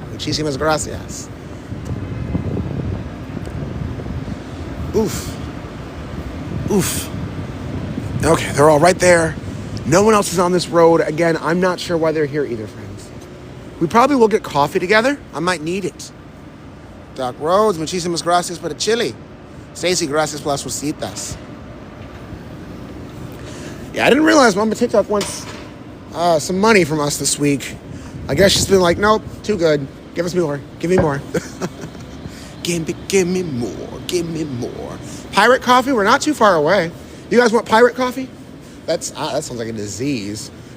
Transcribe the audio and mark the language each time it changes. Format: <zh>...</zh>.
<es>Muchísimas gracias.</es> <en>Oof. Oof. Okay, they're all right there. No one else is on this road. Again, I'm not sure why they're here either, friends. We probably will get coffee together. I might need it. Doc Rhodes,</en> <es>muchísimas gracias por el chili.</es> <en>Stacy,</en> <es>gracias por las rositas.</es> <en>Yeah, I didn't realize Mama TikTok wants some money from us this week. I guess she's been like, nope, too good. Give us more. Give me more. Give me more. Give me more. Pirate coffee? We're not too far away. You guys want pirate coffee? That sounds like a disease.</en>